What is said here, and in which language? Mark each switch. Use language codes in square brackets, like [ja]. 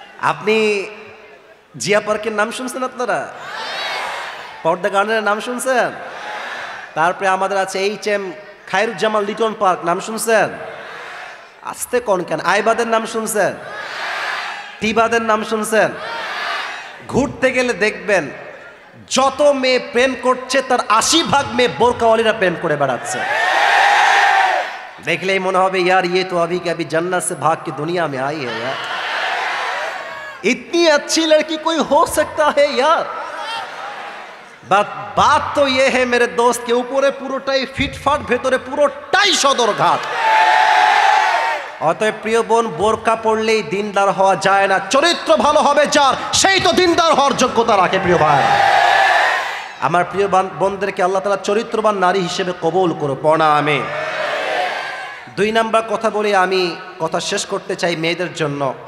[bn] আপনি জিয়া পার্কের নাম শুনছেন আপনারা, পর্দা গার্ডেনের নাম শুনছেন, তারপরে আমাদের আছে HM খায়রুজ্জামান লিটন পার্ক, নাম শুনছেন? আস্তে কোন কেন, আইবাদের নাম শুনছেন? টিবাদের নাম শুনছেন? ঘুরতে গেলে দেখবেন যত মেয়ে প্রেম করছে তার 80% মেয়ে বোরকাওয়ালিরা প্রেম করে বেড়াচ্ছে। দেখলেই মনে হবে [hi] यार ये तो अभी के अभी जन्नत से भाग के दुनिया में आई है यार, इतनी अच्छी लड़की कोई हो सकता है यार। बात तो ये है मेरे दोस्त के ऊपरे [bn] পুরোটাই ফিটফাট, ভেতরে পুরোটাই সদরঘাট। অতএব প্রিয় বোন, বোরকা পড়লেই দিনদার হওয়া যায় না, চরিত্র ভালো হবে যার, সেই তো দিনদার হওয়ার যোগ্যতা রাখে। প্রিয় ভাই, আমার প্রিয় বোনদেরকে আল্লাহ তাআলা চরিত্রবান নারী হিসেবে কবুল করো, পড়া আমিন। 2 নাম্বার কথা বলে আমি কথা শেষ করতে চাই মেয়েদের জন্য।